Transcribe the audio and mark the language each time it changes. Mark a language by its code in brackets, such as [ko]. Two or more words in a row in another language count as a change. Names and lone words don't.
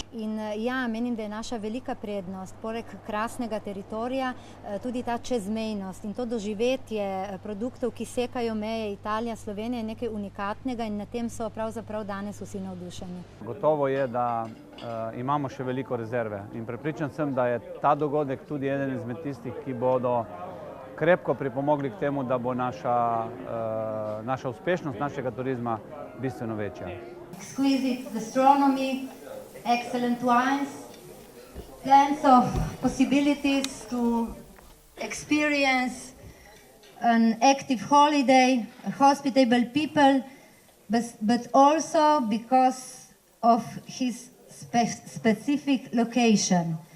[sl] In ja, menim, da je naša velika prednost, poleg krasnega teritorija, tudi ta čezmejnost in to doživetje produktov, ki sekajo meje Italija, Slovenija, je nekaj unikatnega in na tem so pravzaprav danes vsi navdušeni. Gotovo je, da imamo še veliko rezerve in prepričan sem, da je ta dogodek tudi eden izmed tistih, ki bodo krepko pripomogli k temu, da bo naša uspešnost našega turizma bistveno večja. [en] Exquisite gastronomy, excellent wines, plans of possibilities to experience an active holiday, hospitable people, but also because of his specific location.